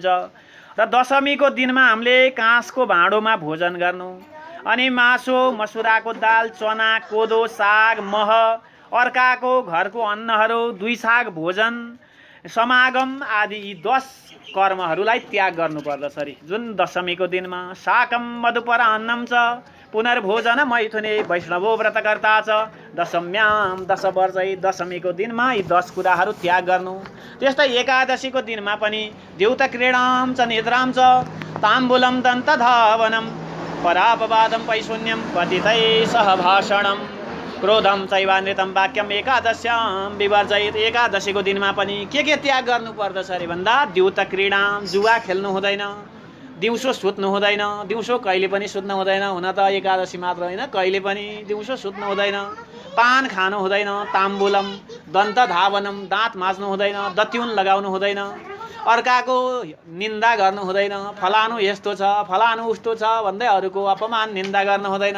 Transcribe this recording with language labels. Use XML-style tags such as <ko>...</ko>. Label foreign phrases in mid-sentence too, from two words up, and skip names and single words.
<ne>र दशमीको दिनमा हामीले काँसको भाँडोमा भोजन गर्नु, अनि मासु मसुराको दाल चना कोदो साग मह अर्काको घरको अन्नहरू 2 साग भोजन समागम आदि यी 10 कर्महरूलाई त्याग गर्नुपर्दछ अरे। जुन दशमीको दिनमा</ne> <sa>शाकम मधुपर अन्नम च पुनर्भोजन मैथुने वैष्णवो व्रतकर्ता च दशम्याम 10 वर्षै।</sa> <ne>दशमीको दिनमा यी 10 कुराहरू त्याग गर्नु। त्यस्तै एकादशीको दिनमा पनि</ne> <sa>द्यौत क्रीडाम च निद्राम च ताम्बुलम दन्तधावनम परापवादम पैशून्यम पतितै सहभाषणम क्रोधम चैवानृतम वाक्यम एकादश्याम विवर्जयित।</sa> <ne>एकादशीको दिनमा पनि के त्याग गर्नु पर्दछ अरे भन्दा</ne> <sa>द्युत क्रीडाम</sa> <ne>जुवा खेल्नु हुँदैन, दिउँसो सुत्नु हुँदैन, दिउँसो कहिले पनि सुत्नु हुँदैन। हुन त एकादशी मात्र होइन कहिले पनि दिउँसो सुत्नु हुँदैन, पान खानु हुँदैन,</ne> <sa>ताम्बुलम दन्त धावनम</sa> <ne>दाँत माझ्नु हुँदैन, दत्युन लगाउनु हुँदैन, अर्काको निन्दा गर्नु हुँदैन, फलानु यस्तो छ फलानु उस्तो छ भन्दै अरूको अपमान निन्दा गर्नु हुँदैन।</ne>